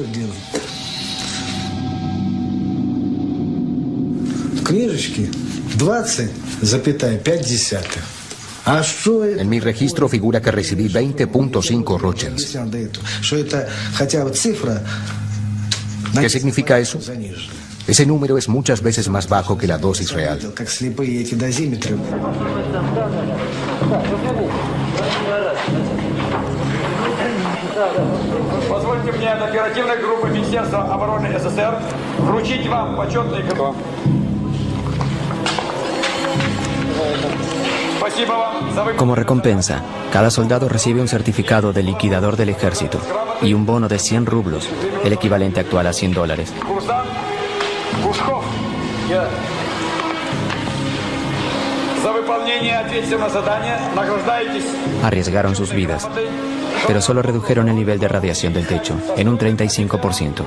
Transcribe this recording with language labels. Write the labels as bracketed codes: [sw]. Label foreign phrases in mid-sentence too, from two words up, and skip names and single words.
[es] En mi registro figura que recibí 20.5 rochens. ¿Qué significa eso? Ese número es muchas veces más bajo que la dosis real. [ru] Позвольте мне от оперативной группы Министерства обороны СССР вручить вам почетный грамоту. [es] Como recompensa, cada soldado recibe un certificado del liquidador del ejército y un bono de 100 rublos, el equivalente actual a $100. Arriesgaron sus vidas, pero solo redujeron el nivel de radiación del techo en un 35%.